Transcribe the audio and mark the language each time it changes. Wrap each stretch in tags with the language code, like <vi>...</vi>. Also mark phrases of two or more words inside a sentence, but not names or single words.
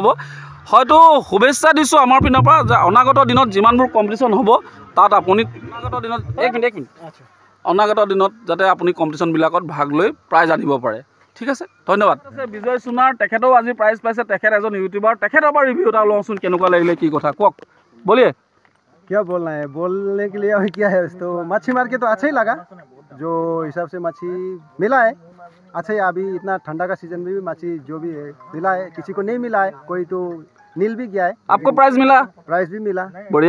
<as>হয়তো শুভেচ্ছা দিছোঁ আমাৰ পিনৰ পৰা যে অনাগত দিনত যিমানবোৰ কম্পিটিশ্যন হ'ব তাত আপুনি অনাগত দিনত যাতে আপুনি কম্পিটিশ্যনবিলাকত ভাগ লৈ প্ৰাইজ আনিব পাৰে। ঠিক আছে, ধন্যবাদ। বিজয় সোণাৰ, তেখেতেও আজি প্ৰাইজ পাইছে, তেখেত এজন ইউটিউবাৰ, তেখেতৰ পৰা ৰিভিউ এটা লওঁচোন, কেনেকুৱা লাগিলে কি কথা কওক, বলিয়ে।</as> <hi>क्या बोलना है, बोलने के लिए अभी क्या है, तो मच्छी मार के तो अच्छा ही लगा, जो हिसाब से मच्छी मिला है अच्छा ही। अभी इतना ठंडा का सीजन में भी मच्छी जो भी है मिला है, किसी को नहीं मिला है, कोई तो नील भी गया है। आपको प्राइज मिला? प्राइज भी मिला, बढ़िया।</hi>